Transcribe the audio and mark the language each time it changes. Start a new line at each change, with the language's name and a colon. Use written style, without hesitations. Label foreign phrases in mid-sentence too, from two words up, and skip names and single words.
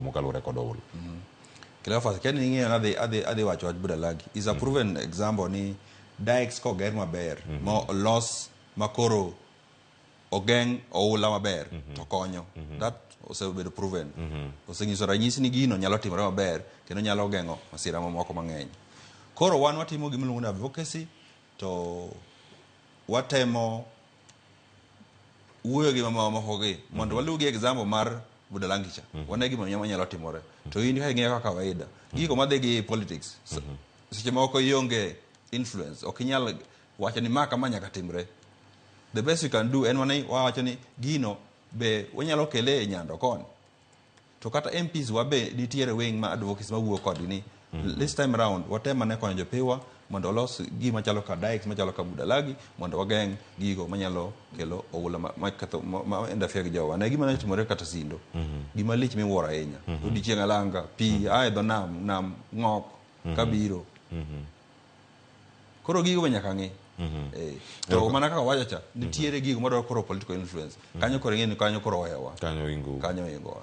Luo (Kenya and Tanzania): Mokalure Kodol. Kilafa kani ngi ade wacho Budalangi
English: is a proven example
Luo (Kenya and Tanzania): ni dikes ko ger maber mo los makoro ogeng oula maber to konyo that osebedo proven osenyiso ranyisi ni gino nyalo timore maber kendo nyalo gengo masira mamoko mang'eny. Koro wan watimo gimiluongo ni advocacy to watemo wuoyo gi mamoko gi mondo waluw gi example mar Budalangi cha wane gima nyalo timore to in ka ing'eyo kaka kawaida giko madhi gi politics seche moko ionge influence ok inyal wacho ni maka manyaka timre.
English: The best you can do
Luo (Kenya and Tanzania): en wacho ni gino be wanyalo kele e nyando kon to kata MPs wabe nitiere wing ma advocacy mawuok kod ni
English: this time around
Luo (Kenya and Tanzania): watema ne konyo jopiwa mondo olos gima chalo ka dikes machalo ka Budalangi mondo wageng gigo manyalo kelo oula ma interfere gi jowa ne gima ne timore kata Sindo gima lich miwuoro ahinya odiochieng' alanga pi ae dho nam ng'ok kabiro koro gigo nyaka ng'i to mana kaka wacho cha nitiere gigo madwaro koro
English: political influence
Luo (Kenya and Tanzania): kanyo koro ng'eni kanyo koro wewa kanyo ingo